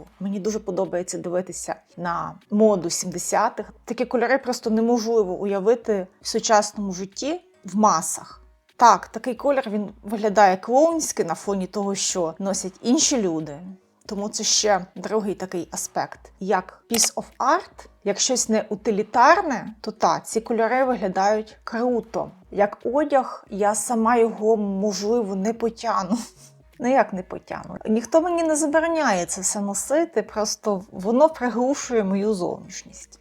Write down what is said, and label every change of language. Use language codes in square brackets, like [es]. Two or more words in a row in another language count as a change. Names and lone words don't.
[uk] Мені дуже подобається дивитися на моду 70-х. Такі кольори просто неможливо уявити в сучасному житті в масах. Так, такий колір, він виглядає клоунськи на фоні того, що носять інші люди. Тому це ще другий такий аспект. Як [en] piece of art, [uk] як щось не утилітарне, то ці кольори виглядають круто. Як одяг, я сама його, можливо, не потягну. Ну як не потягну? Ніхто мені не забороняє це все носити, просто воно приглушує мою зовнішність.